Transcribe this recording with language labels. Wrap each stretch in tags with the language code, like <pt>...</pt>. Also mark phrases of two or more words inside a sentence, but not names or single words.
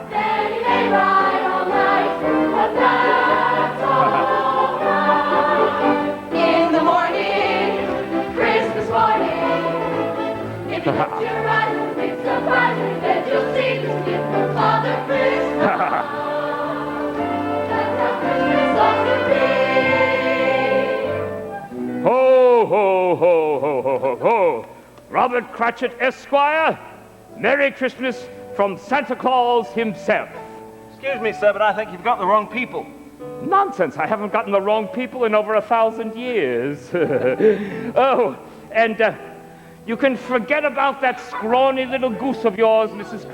<en>Then he may ride all night, but that's all right. In the morning, Christmas morning, if you put your eyes, it's surprising that you'll see this gift from Father Christmas. Ho, ho, ho, ho, ho, ho, ho. Robert Cratchit, Esquire, Merry Christmas from Santa Claus himself. Excuse me, sir, but I think you've got the wrong people. Nonsense, I haven't gotten the wrong people in over 1,000 years. Oh, and you can forget about that scrawny little goose of yours, Mrs.</en>